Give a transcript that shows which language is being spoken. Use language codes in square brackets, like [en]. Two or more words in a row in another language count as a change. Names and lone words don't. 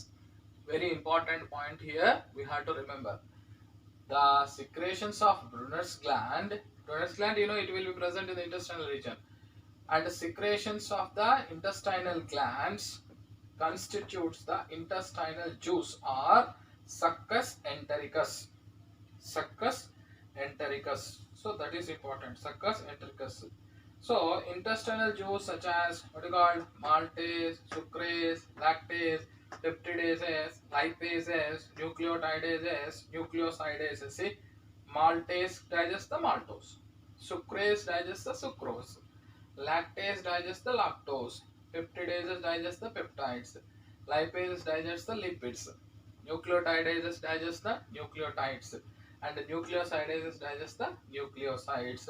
[en] Very important point here we have to remember. The secretions of Brunner's gland, you know, it will be present in the intestinal region, and the secretions of the intestinal glands constitutes the intestinal juice or succus entericus. Succus entericus. So that is important. Succus entericus. So intestinal juice such as, what you call, maltase, sucrase, lactase, peptidases, lipases, nucleotidases, nucleosidases. See, maltase digests the maltose, sucrase digests the sucrose, lactase digests the lactose, peptidases digest the peptides, lipases digest the lipids, nucleotidases digest the nucleotides, and the nucleosidases digest the nucleosides.